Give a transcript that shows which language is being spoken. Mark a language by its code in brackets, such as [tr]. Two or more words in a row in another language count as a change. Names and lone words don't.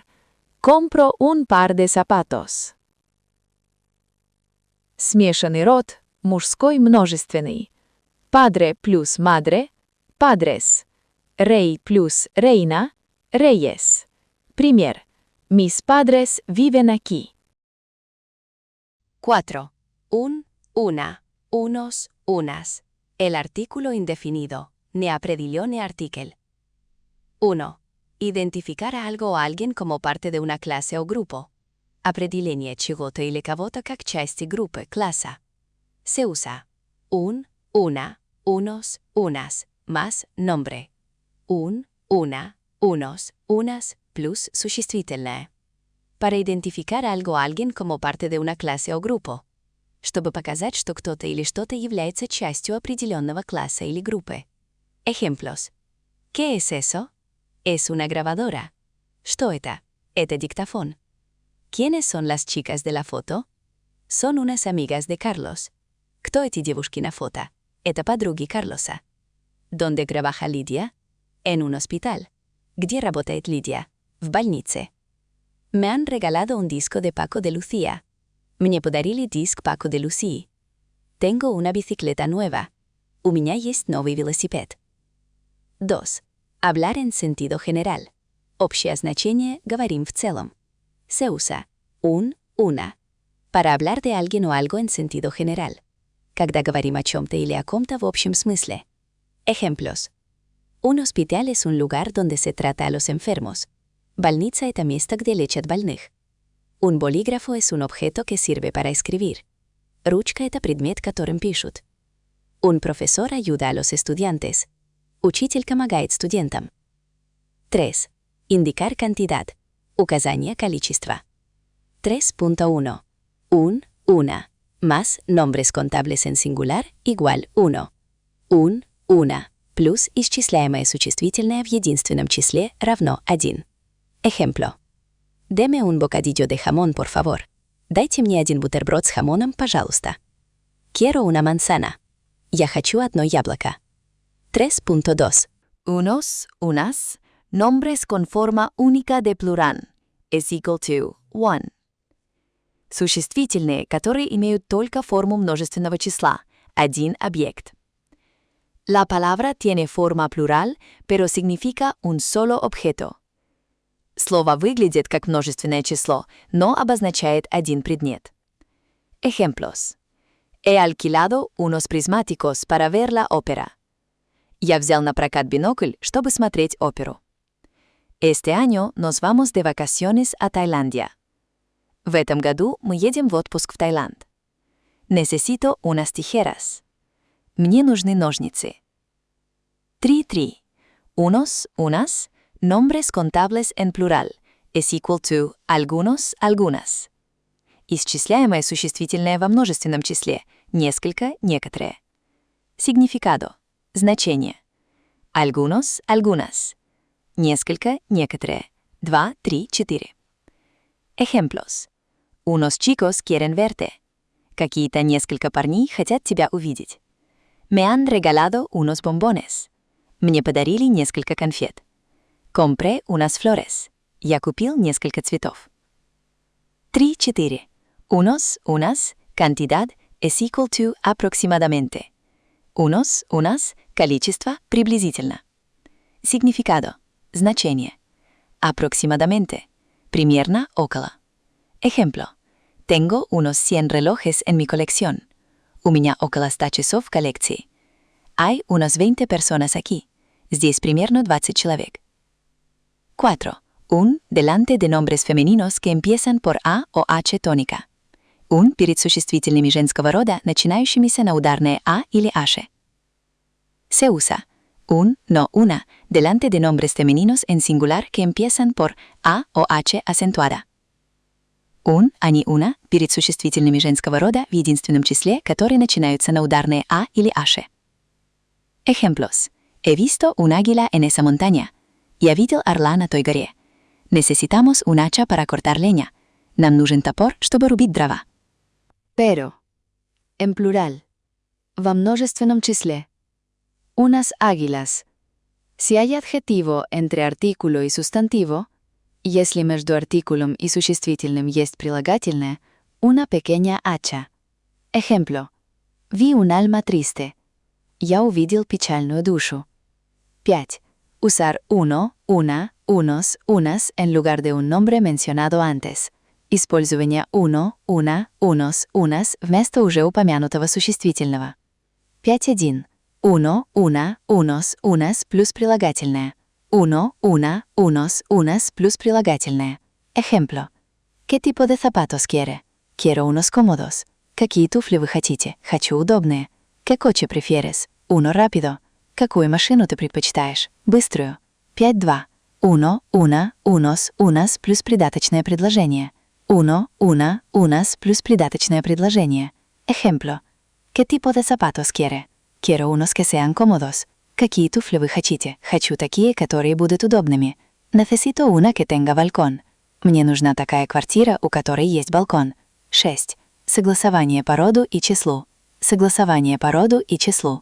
[es] Compro un par de zapatos. [ru] Смешанный род, мужской множественный. [es] Padre plus madre, padres. Rey plus reina, reyes. Пример. Mis padres viven aquí. 4. Un, una, unos, unas. El artículo indefinido. [ru] Неопределённый ne artikel. 1. [es] Identificar a algo o alguien como parte de una clase o grupo. [ru] Определение чего-то или кого-то как части группы, класса. [es] Se usa un, una, unos, unas, más nombre. Un, una, unos, unas, plus существительное. Para identificar algo o alguien como parte de una clase o grupo. [ru] Чтобы показать, что кто-то или что-то является частью определенного класса или группы. [es] Ejemplos. ¿Qué es eso? Es una grabadora. [ru] Что это? Это диктофон. [es] ¿Quiénes son las chicas de la foto? Son unas amigas de Carlos. [ru] Кто эти девушки на фото? Это подруги Карлоса. [es] ¿Dónde trabaja Lidia? En un hospital. [ru] ¿Где работает Lidia? В больнице. [es] Me han regalado un disco de Paco de Lucía. [ru] Мне подарили диск Paco de Lucía. [es] Tengo una bicicleta nueva. [ru] У меня есть новый велосипед. [es] 2. Hablar en sentido general. [ru] Общее значение говорим в целом. [es] Se usa un, una. Para hablar de alguien o algo en sentido general. [ru] Когда говорим о чем-то или о ком-то в общем смысле. [es] Ejemplos. Un hospital es un lugar donde se trata a los enfermos. [ru] Больница — это место, где лечат больных. [es] Un bolígrafo es un objeto que sirve para escribir. [ru] Ручка — это предмет, которым пишут. [es] Un profesor ayuda a los estudiantes. [ru] Учитель помогает студентам. [es] 3. Indicar cantidad. [ru] Указание количества. [es] 3.1. Un, una. Más nombres contables en singular igual uno. Un, una. [ru] Плюс исчисляемое существительное в единственном числе равно 1. [es] Ejemplo. Deme un bocadillo de jamón, por favor. [ru] Дайте мне один бутерброд с хамоном, пожалуйста. [es] Quiero una manzana. [ru] Я хочу одно яблоко. [es] 3.2. Unos, unas, nombres con forma única de plural. [en] Is equal to one. [ru] Существительные, которые имеют только форму множественного числа. Один объект. [es] La palabra tiene forma plural, pero significa un solo objeto. [ru] Слово выглядит как множественное число, но обозначает один предмет. [es] Ejemplos. He alquilado unos prismáticos para ver la ópera. [ru] Я взял на прокат бинокль, чтобы смотреть оперу. [es] Este año nos vamos de vacaciones a Tailandia. [ru] В этом году мы едем в отпуск в Таиланд. [es] Necesito unas tijeras. [ru] Мне нужны ножницы. [es] 3.3. Unos, unas. Nombres contables en plural [en] is equal to [es] algunos, algunas. [ru] Исчисляемое существительное во множественном числе несколько, некоторые. [es] Significado. Значение. Algunos, algunas. [ru] Несколько, некоторые. 2, 3, 4. [es] Ejemplos. Unos chicos quieren verte. [ru] Какие-то несколько парней хотят тебя увидеть. [es] Me han regalado unos bombones. [ru] Мне подарили несколько конфет. [es] Compré unas flores. [ru] Я купил несколько цветов. [es] 3-4. Unos, unas, cantidad [en] is equal to [es] aproximadamente. Unos, unas, [ru] количество приблизительно. [es] Significado. Значение. Aproximadamente. [ru] Примерно около. [es] Ejemplo. Tengo unos 100 relojes en mi colección. [ru] У меня около 100 часов в коллекции. [es] Hay unas 20 personas aquí. [ru] Здесь примерно 20 человек. [es] 4. Un delante de nombres femeninos que empiezan por A o H tónica. [ru] Un перед существительными женского рода, начинающимися на ударные A или H. [es] Se usa un, no una, delante de nombres femeninos en singular que empiezan por A o H acentuada. Un, [ru] они, una перед существительными женского рода в единственном числе, которые начинаются на ударные «а» или «аше». [es] Ejemplos. He visto un águila en esa montaña. [ru] Я видел орла на той горе. [es] Necesitamos un hacha para cortar leña. [ru] Нам нужен топор, чтобы рубить дрова. [es] Pero. En plural. [ru] Во множественном числе. [es] Unas águilas. Si hay adjetivo entre artículo y sustantivo, [ru] если между артикулом и существительным есть прилагательное, [es] una pequeña hacha. Ejemplo. Vi un alma triste. [ru] Я увидел печальную душу. [es] 5. Usar uno, una, unos, unas en lugar de un nombre mencionado antes. [ru] Использование [es] uno, una, unos, unas [ru] вместо уже упомянутого существительного. 5.1. [es] Uno, una, unos, unas [ru] плюс прилагательное. [es] Uno, una, unos, unas [ru] плюс прилагательное. [es] Ejemplo. ¿Qué tipo de zapatos quiere? Quiero unos cómodos. [ru] ¿Какие туфли вы хотите? Хочу удобные. [es] ¿Qué coche prefieres? Uno rápido. [ru] Какую машину ты предпочитаешь? Быструю. 5.2. [es] Uno, una, unos, unas [ru] плюс придаточное предложение. [es] Uno, una, unas [ru] плюс придаточное предложение. [es] Ejemplo. ¿Qué tipo de zapatos quiere? Quiero unos que sean cómodos. [ru] Какие туфли вы хотите? Хочу такие, которые будут удобными. [es] Necesito una que tenga balcón. [ru] Мне нужна такая квартира, у которой есть балкон. [es] 6. [ru] Согласование по роду и числу. Согласование по роду и числу.